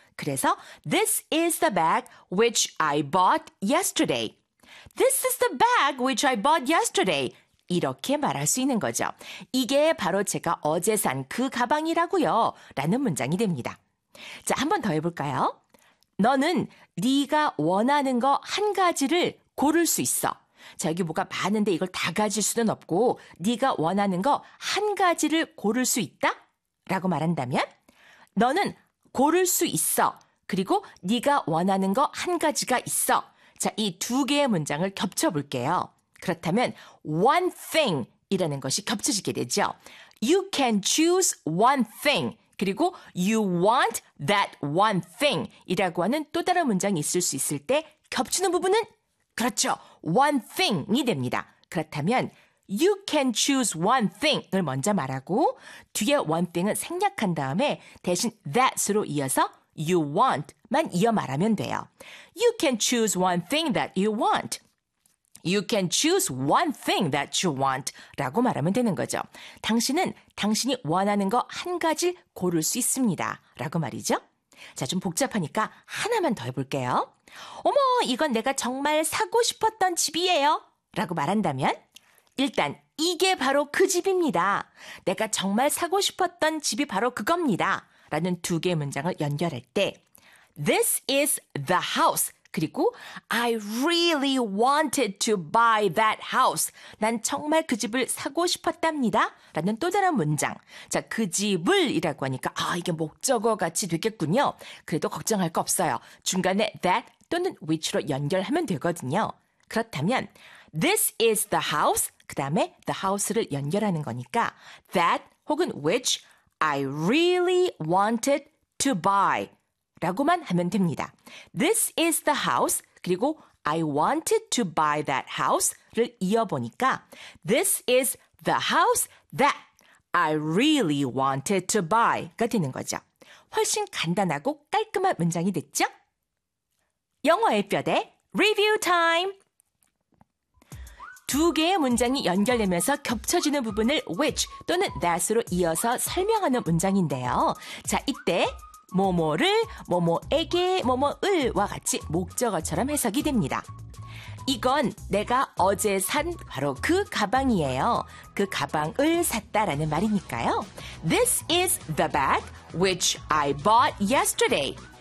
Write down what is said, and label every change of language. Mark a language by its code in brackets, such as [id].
[en] 그래서 this is the bag which I bought yesterday. This is the bag which I bought yesterday. [ko] 이렇게 말할 수 있는 거죠. 이게 바로 제가 어제 산 그 가방이라고요. 라는 문장이 됩니다. 자, 한 번 더 해볼까요? 너는 네가 원하는 거 한 가지를 고를 수 있어. 자, 여기 뭐가 많은데 이걸 다 가질 수는 없고 네가 원하는 거 한 가지를 고를 수 있다? 라고 말한다면 너는 고를 수 있어. 그리고 네가 원하는 거 한 가지가 있어. 자, 이 두 개의 문장을 겹쳐볼게요. 그렇다면 one thing 이라는 것이 겹쳐지게 되죠. [en] You can choose one thing. [ko] 그리고 [en] you want that one thing [ko] 이라고 하는 또 다른 문장이 있을 수 있을 때 겹치는 부분은 그렇죠. one thing이 됩니다. 그렇다면 [en] you can choose one thing [ko] 을 먼저 말하고 뒤에 one thing은 생략한 다음에 대신 that으로 이어서 [en] you want [ko] 만 이어 말하면 돼요. [en] You can choose one thing that you want. You can choose one thing that you want [ko] 라고 말하면 되는 거죠. 당신은 당신이 원하는 거 한 가지 고를 수 있습니다. 라고 말이죠. 자, 좀 복잡하니까 하나만 더 해볼게요. 어머, 이건 내가 정말 사고 싶었던 집이에요. 라고 말한다면 일단 이게 바로 그 집입니다. 내가 정말 사고 싶었던 집이 바로 그겁니다. 라는 두 개의 문장을 연결할 때 [en] This is the house. 그리고 I really wanted to buy that house. [ko] 난 정말 그 집을 사고 싶었답니다. 라는 또 다른 문장. 자, 그 집을 이라고 하니까 아, 이게 목적어 같이 되겠군요. 그래도 걱정할 거 없어요. 중간에 that 또는 which로 연결하면 되거든요. [en] 그렇다면 this is the house. [ko] 그 다음에 [en] the house를 [ko] 연결하는 거니까 [en] that 혹은 which I really wanted to buy. [ko] 라고만 하면 됩니다. [en] This is the house. 그리고 I wanted to buy that house를 [ko] 이어보니까 [en] This is the house that I really wanted to buy가 [ko] 되는 거죠. 훨씬 간단하고 깔끔한 문장이 됐죠? 영어의 뼈대 리뷰 타임! 두 개의 문장이 연결되면서 겹쳐지는 부분을 which 또는 that으로 이어서 설명하는 문장인데요. 자, 이때 뭐뭐를, 뭐뭐에게, 뭐뭐을와 같이 목적어처럼 해석이 됩니다. 이건 내가 어제 산 바로 그 가방이에요. 그 가방을 샀다라는 말이니까요. [en] This is the bag which I bought yesterday.